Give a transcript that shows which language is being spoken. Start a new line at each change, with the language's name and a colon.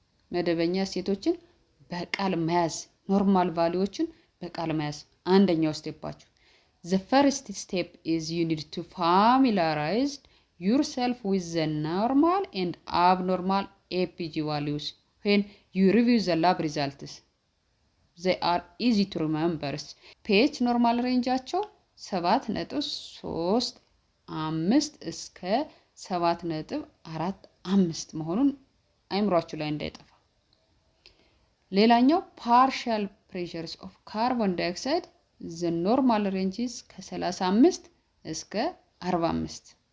Amharic: መደበኛ እሴቶችን በቃል መያዝ፣ ኖርማል ቫልዩዎችን በቃል መያዝ አንደኛው ስቴፓችሁ።
English: The first step is you need to familiarize yourself with the normal and abnormal APG values when you review the lab results. They are easy to remember.
Amharic: pH normal rangeaቸው 7.35 እስከ 7.45 መሆኑን አይምሯችሁ ላይ እንዳይጠፋ። ሌላኛው
English: partial pressures of carbon dioxide the normal ranges
Amharic: ከ35 እስከ 45።